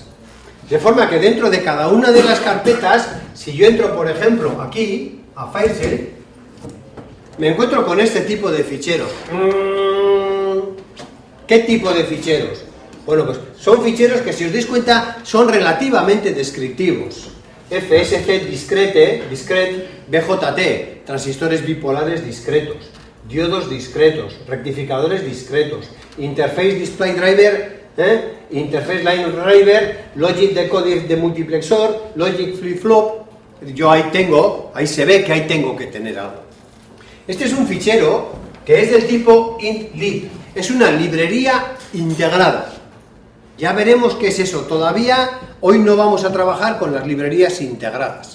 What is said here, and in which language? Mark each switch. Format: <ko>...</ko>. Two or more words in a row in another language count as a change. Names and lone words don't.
<es>De forma que dentro de cada una de las carpetas, si yo entro, por ejemplo, aquí, a FileShare, me encuentro con este tipo de ficheros. ¿Qué tipo de ficheros? Bueno, pues son ficheros que, si os dais cuenta, son relativamente descriptivos.</es> <en>FSC discrete,</en> <es>BJT, transistores bipolares discretos, diodos discretos, rectificadores discretos,</es> <en>Interface Display Driver, Interface Line Driver, Logic Decoder</en> <es>de multiplexor,</es> <en>Logic Flip-Flop.</en> <es>Yo ahí se ve que ahí tengo que tener algo. Este es un fichero que es del tipo int.lib, es una librería integrada. Ya veremos qué es eso. Todavía hoy no vamos a trabajar con las librerías integradas.</es>